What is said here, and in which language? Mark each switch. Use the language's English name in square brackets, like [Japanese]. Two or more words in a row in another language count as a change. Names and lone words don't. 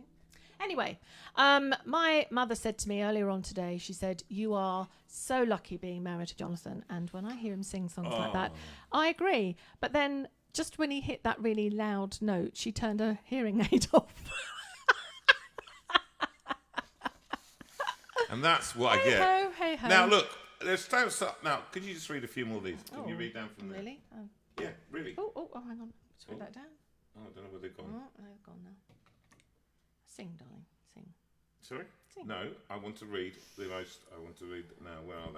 [English] Anyway, my mother said to me earlier on today, she said, "You are so lucky being married to Jonathan." And when I hear him sing songs like that, I agree. But then just when he hit that really loud note, she turned her hearing aid off. And that's what I get. Ho, hey ho. Now look, let's start. Now, could you just read a few more of these? Can you read down from there? Really? Yeah, really. Oh, hang on. Let's read that down. Oh, I don't know where they've gone. Oh, they've gone now. Sing, darling. Sing. Sorry? Sing. No, I want to read the most. I want to read now. Where are they?